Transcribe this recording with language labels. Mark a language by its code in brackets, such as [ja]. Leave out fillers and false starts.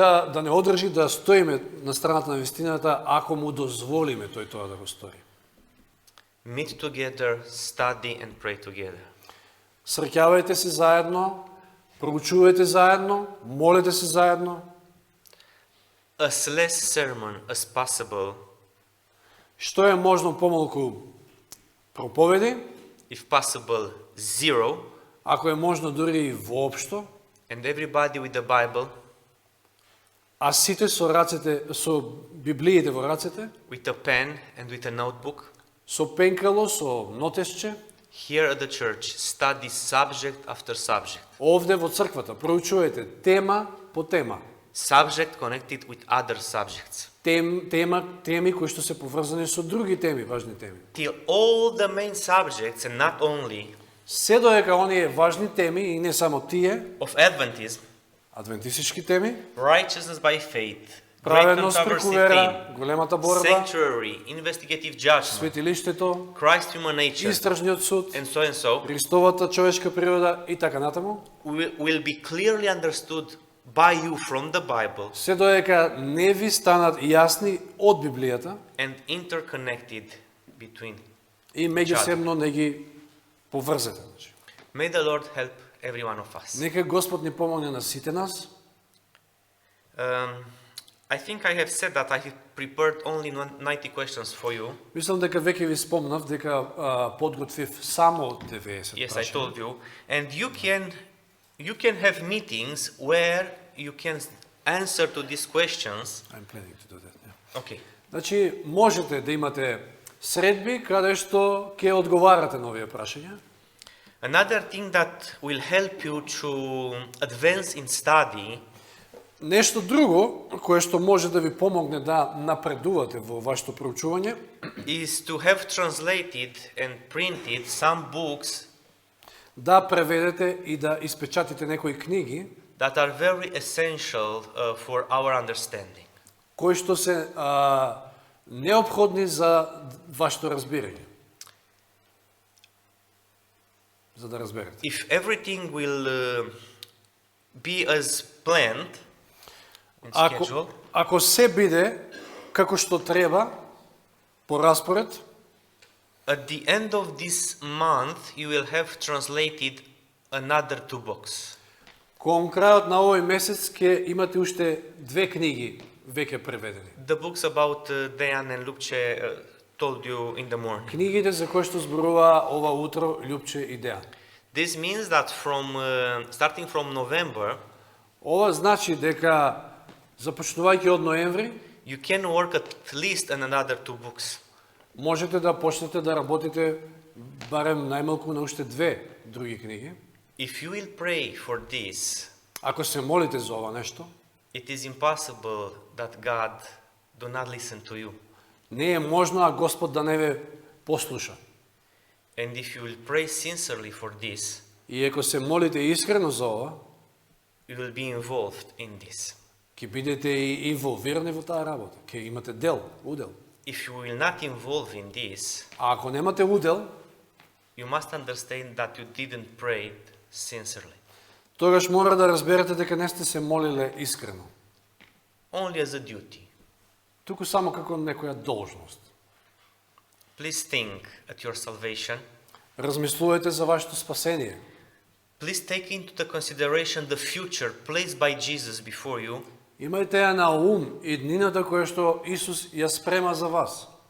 [mk] да не одржи да стоиме на страната на вистината ако му дозволиме тој тоа да го стори. [en] Meet together, study and pray together. [mk] Среќавајте се заедно, проучувајте заедно, молете се заедно. [en] As less sermon as possible, [mk] Што е можно помалку проповеди, [en] if possible, zero, [mk] ако е можно дури и воопшто, [en] and everybody with the Bible, [mk] а сите со рацете, со Библиите во рацете, [en] with a pen and with a notebook. [mk] со пенкало, со нотесче, [en] Here at the church, study subject after subject. [mk] овде во црквата проучувајте тема по тема. [en] Subject connected with other subjects. [mk] Теми кои што се поврзани со други теми, важни теми. [en] Till all the main subjects, and not only [mk] Се доека оние важни теми и не само тие, [en] of Adventism, [mk] адвентистички теми, [en] righteousness by faith, great [mk] праведност преку [en] controversy [mk] вера, [en] theme, [mk] големата борба, [en] sanctuary, investigative judgment, [mk] светилиштето, [en] Christ human nature, [mk] истражниот суд, [en] and so, [mk] Христовата човечка природа и така натаму, [en] will be clearly understood by you from the Bible [mk] се доека не ви станат јасни од Библијата [en] and interconnected between. [mk] и меѓусебно не ги поврзете. [en] May the Lord help every one of us. [mk] Нека Господ ни помогне на сите нас. Um, [en] I think I have said that I have prepared only 90 questions for you. [mk] Мислам дека веќе ви спомнав дека подготвив само 90 [en] Yes, I [mk] прашања. [en] told you. And you can have meetings where you can answer to these questions. I'm planning to do that. Yeah. Okay. [mk] Значи, можете да имате средби каде што ќе одговарате на овие прашања. [en] Another thing that will help you to advance in study [mk] Нешто друго кое што може да ви помогне да напредувате во вашето проучување [en] is to have translated and printed some books [mk] да преведете и да испечатите некои книги [en] that are very essential for our understanding. [mk] кои што се неопходни за вашето разбирање. За да разберете. [en] If everything will be as planned in schedule, [mk] Ако се биде како што треба по распоред, [en] at the end of this month you will have translated another 2 books. [mk] кон крајот на овој месец ќе имате уште 2 книги веќе преведени. [en] The books about Dejan and Lupce told you in the morning. [mk] Книгите за кои што зборува ова утро Љупче и Дејан. [en] This means that starting from November, [mk] Ова значи дека започнувајќи од ноември [en] you can work at least on another 2 books. [mk] можете да почнете да работите барем најмалку на уште 2 други книги. [en] If you will pray for this, [mk] Ако се молите за ова нешто, [en] it is impossible that God do not listen to you. [mk] не е можно а Господ да не ве послуша. [en] And if you will pray sincerely for this, [mk] И ако се молите искрено за ова, [en] you will be involved in this. [mk] ќе бидете и инволвирани во таа работа, ќе имате удел. [en] If you will not involve in this, [mk] А ако немате удел, [en] you must understand that you didn't pray sincerely. [mk] тогаш мора да разберете дека не сте се молиле искрено. [en] Only as a duty. [mk] Туку само како некоја должност. [en] Please think at your salvation. [mk] Размислувате за вашето спасение. [en] Please take into the consideration the future placed by Jesus before you. [mk] Имајте ја на ум и днината која што Исус ја спрема за вас.